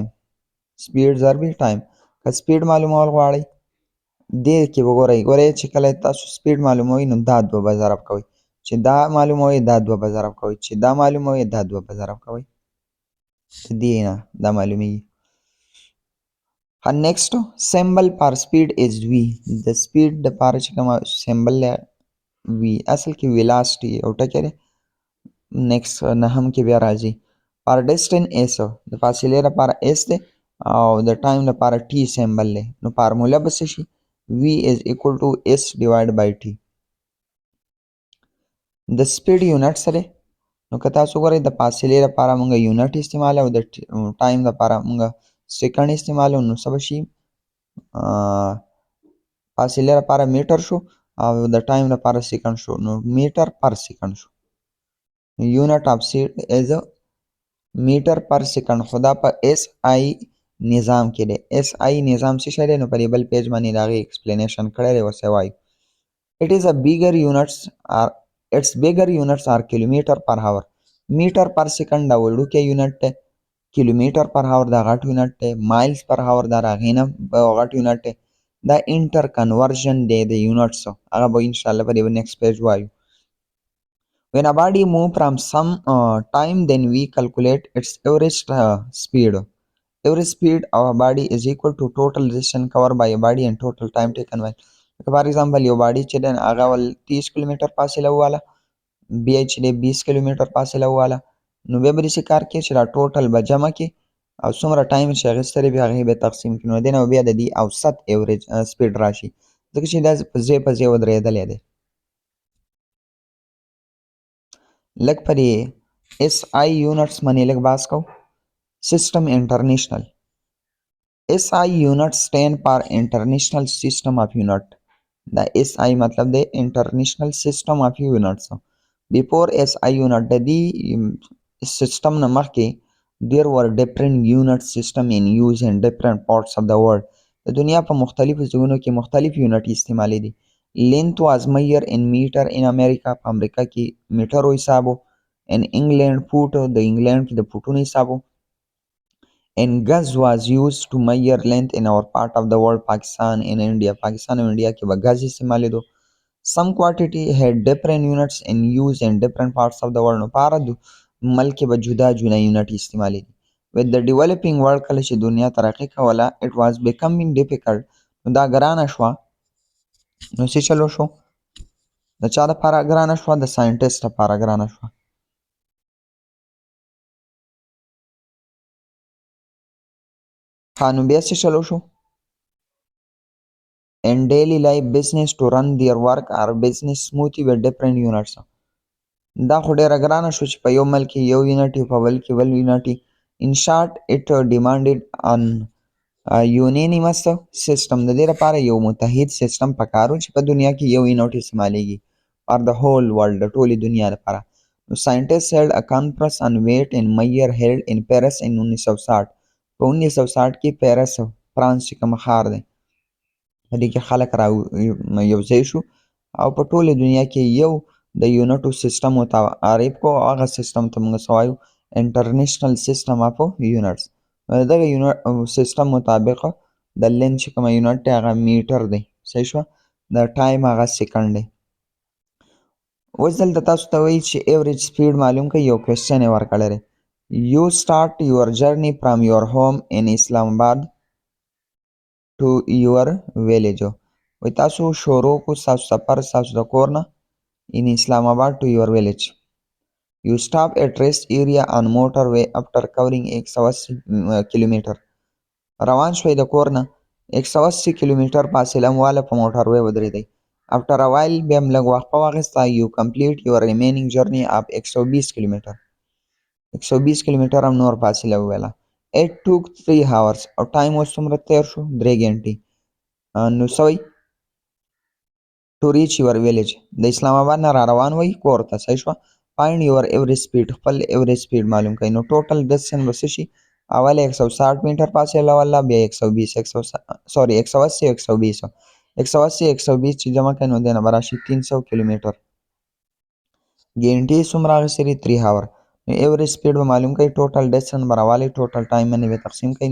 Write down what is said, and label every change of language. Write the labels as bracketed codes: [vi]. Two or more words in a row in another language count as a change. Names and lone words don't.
[ps] سپیډ ضرب ټایم. که سپیډ معلومول غواړئ دې کې وګورئ ګورئ چې کله تاسو سپیډ معلوموئ نو دا دوه به ضرب کوئ چې دا معلوموئ دا دوه به ضرب کوئ چې دا معلوموئ دا دوه به ضرب کوئ. دې نه دا معلومیږي. [en] next symbol for speed is v. [ps] د سپیډ دپاره چې کومه سمبل دی v اصل کې ویلاسټي او ټکی دی. نیکسټ نهم کې بیا راځي پر ډسټنس اس د فاصلې لپاره اس دی او د ټایم لپاره ټي سمبل دی. نو فارموله به څه شي [en] v is equal to s divided by t. [ps] د [en] speed unit [ps] څه دی نو که تاسو ګورئ د فاصلې لپاره موږ یونټ استعمالوو او د ټایم لپاره موږ سیکنډ استعمالوو نو څه به شي فاصله لپاره میټر شو او د ټایم لپاره سکند شو، نو [en] meter per second [ps] شو. [en] unit of speed is meter per second, [ps] خو دا په اس آی نظام کې دی. اس آی نظام څه شی دی؟ نو په دې بل پیج باندې د هغې ایکسپلینیشن کړی دی، اوس یې وایو. [en] It is a bigger units are its bigger units are kilometer per hour. meter per second [ps] دا وړوکی یونټ دی، [en] kilometer per hour [ps] دا غټ یونټ دی، [en] miles per hour [ps] دا د هغې نه غټ یونټ دی. دا [en] inter conversion [ps] دی د یونټسو، هغه به انشاءالله په دې نیکسټ پیج وایو. [en] When a body move from some time, then we calculate its average speed. Average speed of a body is equal to total distance covered by a body and total time taken by. For example, [ps] یو باډي چې دی هغه ول 30 کیلومتر فاصله وواله، بیا چې دی 20 کیلومتر فاصله وواله، نو بیا به داسې کار کوي چې دا ټوټل به جمع کړي او څومره ټایم چې اخیستی دی بیا هغې به تقسیم کړي، نو دې نه به بیا د دې اوسط [en] average speed [ps] راشي، ځکه چې دا په ځای په ځای ودرېدلی دی. لږ په دې [en] SI units [ps] باندې لږ بحث کوو. [en] system international. SI unit stand for International System of Unit. The SI [ps] مطلب دی [en] International System of Units. Before SI unit [ps] د دې سیسټم نه مخکې [en] there were different unit system in use in different parts of the world. [ps] د دنیا په مختلفو ځایونو کې مختلف یونټ استعمالېدي. [en] Length was measured in meter in America. [ps] په امریکا کې میټرو حسابو. [en] In England foot [ps] د انګلند کې د فوټونو حسابو. [en] And gas was used to measure length in our part of the world, Pakistan and India. [ps] Pakistan او India کې به gas استعمالېدو. [en] Some quantity had different units in use in different parts of the world. [ps] نو په هر ملک کې به جدا جدا یونټ استعمالېدي. [en] With the developing world [ps] کله چې دنیا ترقي کوله [en] it was becoming difficult. [ps] نو دا ګرانه شوه. نو څه چلو شو؟ د چا دپاره ګرانه شوه؟ د ساینټسټ لپاره ګرانه شوه. ها نو بیا څه چلو شو؟ [en] In daily life business to run their work or business smoothly with different units. [ps] دا خو ډیره ګرانه شو چې په یو ملک کې یو یونټ وي، په بل کې بل یونټ وي. [en] In short it demanded an unanimous system. [ps] د دې لپاره یو متحد سیسټم پکار و چې په دنیا کې یو یونټ استعمالیږي [en] for the whole world، [ps] د ټولې دنیا لپاره. [en] نو scientists held a conference on weight and measure held in Paris in 1960. [ps] په 1960 کې پیرس فرانس چې کوم ښار دی په دې کې خلک را یو ځای شو او په ټوله دنیا کې یو د یونټو سیسټم متعارف کو. هغه سیسټم ته موږ څه وایو؟ [en] International System of Units. [ps] دغه سیسټم مطابق د لینث چې کوم یونټ دی هغه میټر دی، صحیح شوه، د ټایم هغه سیکنډ دی. اوس دلته تاسو ته وایي چې [en] average speed [ps] معلوم کړئ. یو کوېسچن یې ورکړی دی. [en] You start your journey from your home in Islamabad to your village. [ps] وایي تاسو شروع کو ستاسو سفر ستاسو د کور نه [en] in Islamabad to your village. You stop at rest area on motorway after covering 180 کیلومتر. [ps] روان شوئ د کور نه 180 کیلومتر فاصله مو واله په موټروی ودرېدئ. [en] After a while [ps] بیا هم لږ وقفه واخیسته. [en] You complete your remaining journey of 120 کیلومتر. [ps] 120 کیلومتر هم نور فاصله وویله. [en] It took 3 hours. [ps] او ټایم اوس څومره تیر شو؟ 3 ګنټې. نو څه وایي؟ [en] To reach your village. [ps] د اسلام آباد نه را روان وئ کور ته، صحیح شوه. [en] Find your average speed. [ps] خپل [en] average speed [ps] معلوم کړئ. نو [en] total distance [ps] به څه شي؟ اول 160 میټر فاصله واله، بیا 120 سوري 180 120 120 چې جمع کړئ نو دې نه به راشي 300 کیلومتر. ګنټې څومره اخیستې دي؟ 3 هاور. نو [en] average speed [ps] به معلوم کړئ. [en] total distance [ps] به راوالی، [en] total time [ps] باندې به تقسیم کړئ.